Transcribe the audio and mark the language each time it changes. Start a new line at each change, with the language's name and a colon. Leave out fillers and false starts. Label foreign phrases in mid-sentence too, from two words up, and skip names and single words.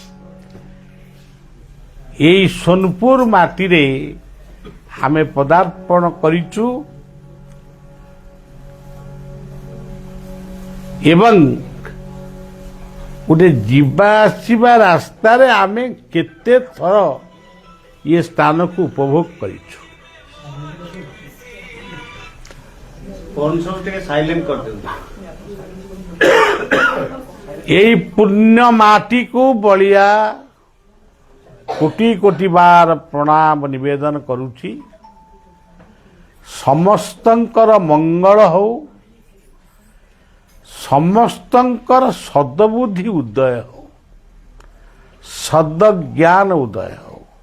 Odia: ଏଇ ସୋନପୁର ମାଟିରେ ଆମେ ପଦାର୍ପଣ କରିଛୁ ଏବଂ ଗୋଟେ ଯିବା ଆସିବା ରାସ୍ତାରେ ଆମେ କେତେ ଥର ଏ ସ୍ଥାନକୁ ଉପଭୋଗ କରିଛୁ। ଏଇ ପୁଣ୍ୟ ମାଟିକୁ ବଳିଆ କୋଟି କୋଟି ବାର ପ୍ରଣାମ ନିବେଦନ କରୁଛି। ସମସ୍ତଙ୍କର ମଙ୍ଗଳ ହଉ, ସମସ୍ତଙ୍କର ସଦବୁଦ୍ଧି ଉଦୟ ହଉ, ସଦଜ୍ଞାନ ଉଦୟ ହଉ।